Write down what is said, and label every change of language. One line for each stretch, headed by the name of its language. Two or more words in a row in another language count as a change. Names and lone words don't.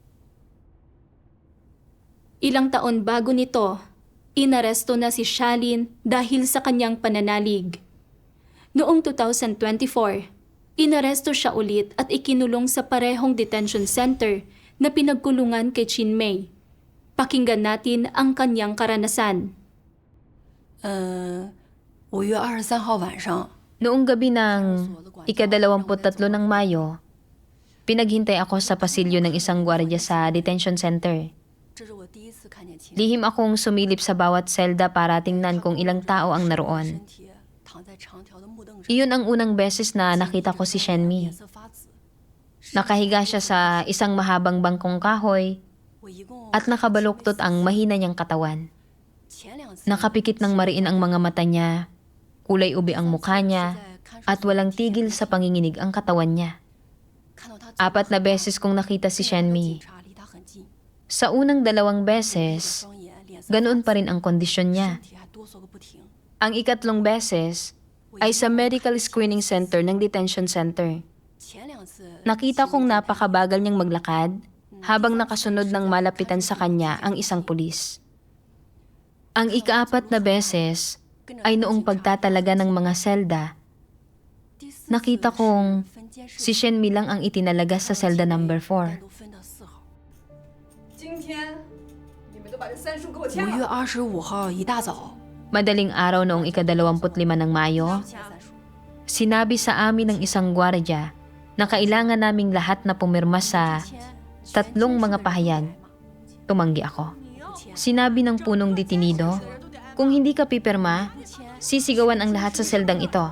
Filipino: Ilang taon bago nito, inaresto na si Shalin dahil sa kanyang pananalig. Noong 2024, inaresto siya ulit at ikinulong sa parehong
English: detention center
Filipino: na pinagkulungan kay Chinmay. Pakinggan natin ang kanyang karanasan.
Chinese: 5 月23号晚上，
Filipino: Noong gabi ng ika-23 ng Mayo, pinaghintay ako sa pasilyo ng isang gwardiya sa
English: detention center.
Chinese: 这是我第一次看见秦
Filipino: Lihim akong sumilip sa bawat selda para tingnan kung ilang tao ang naroon.
Chinese: 身体躺在长条的木凳上，
Filipino: Iyon ang unang beses na nakita ko si Shenmi.
Chinese: 颜色发紫。
Filipino: Nakahiga siya sa isang mahabang bangkong kahoy
Chinese: 我一共
Filipino: at nakabaluktot ang mahina niyang katawan.
Chinese: 前2次
Filipino: Nakapikit ng mariin ang mga mata niya, kulay ube ang mukha niya, at walang tigil sa panginginig ang katawan niya.
Chinese: 看到他
Filipino: 4 na beses kong nakita si Shenmi.
Chinese: 警察离他很近，
Filipino: Sa unang 2 beses,
Chinese: 双眼脸色
Filipino: ganoon pa rin ang kondisyon niya.
Chinese: 身体还哆嗦个不停。
Filipino: Ang ikatlong beses ay sa
English: medical screening center
Filipino: ng
English: detention center.
Chinese: 前2次
Filipino: Nakita kong napakabagal niyang maglakad habang nakasunod ng malapitan sa kanya ang isang pulis. Ang ika-4 na beses ay noong pagtatalaga ng mga selda,
Chinese: 第4
Filipino: nakita kong
Chinese: 分监视
Filipino: si Shen Mi lang ang itinalaga sa selda number 4.
Chinese: 都分到4号。今天你们都把这3书给我签 5月了。 25号一大早，
Filipino: Madaling araw noong ika-25 ng Mayo,
Chinese: 签3书。
Filipino: sinabi sa amin ng isang gwardya na kailangan naming lahat na pumirma sa 3 mga pahayag. Tumanggi ako. Sinabi ng punong detenido, kung hindi ka pipirma, sisigawan ang lahat sa seldang ito.